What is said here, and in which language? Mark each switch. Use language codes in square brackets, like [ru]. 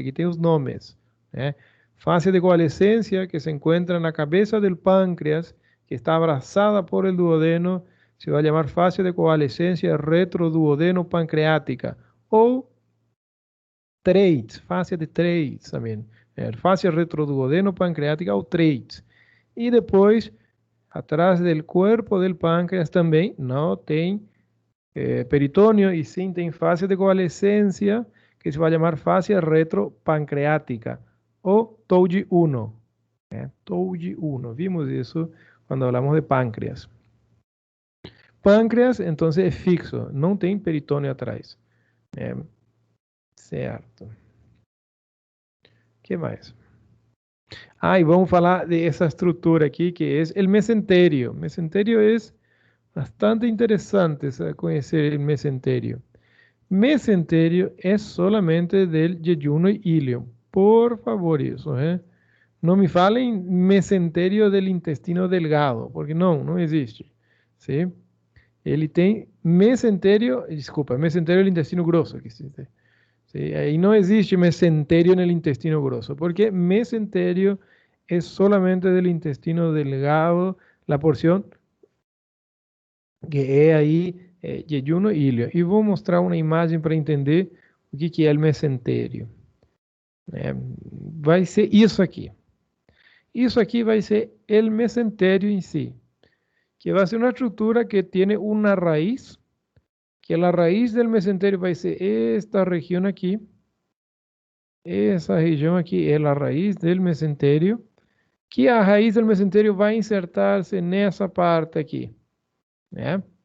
[pt] Aquí tem os nomes, [es] ¿eh? Fascia de coalescencia que se encuentra en la cabeza del páncreas, que está abrazada por el duodeno, se va a llamar fascia de coalescencia retroduodeno pancreática o TREITS, fascia de TREITS também, fascia retroduodeno pancreática o TREITS. [pt] E depois, [es] atrás del cuerpo del páncreas [pt] também não tem peritônio e sim tem fascia de coalescencia, que se vai chamar fascia retropancreática o TOUG1. TOUG1, vimos isso quando hablamos de páncreas. Páncreas, entonces, é fixo, não tem peritônio atrás. Certo. Que mais? Ah, e vamos falar de essa estrutura aqui, que é o mesenterio. Mesenterio é bastante interessante conhecer o mesenterio. Mesenterio é [es] solamente del jejunal ileum. [pt] Por favor, isso, Não me falem mesenterio [es] del intestino delgado, [pt] porque não existe. ¿Sí? Ele tem mesenterio do intestino grosso. Que existe. ¿Sí? [es] Ahí no existe mesenterio en el intestino grosso, porque mesenterio es solamente del intestino delgado, la porción que es ahí jejunal ileo. Y voy a mostrar una imagen para entender [pt] o que é o mesenterio. Vai ser isso aqui. Isso aqui vai ser o mesenterio em si, [es] que va a ser una estructura que tiene una raíz, que la raíz del mesenterio va a ser esta región aquí. Esa región aquí es la raíz del mesenterio, que a raíz del mesenterio va a insertarse [pt] nessa parte aqui, né?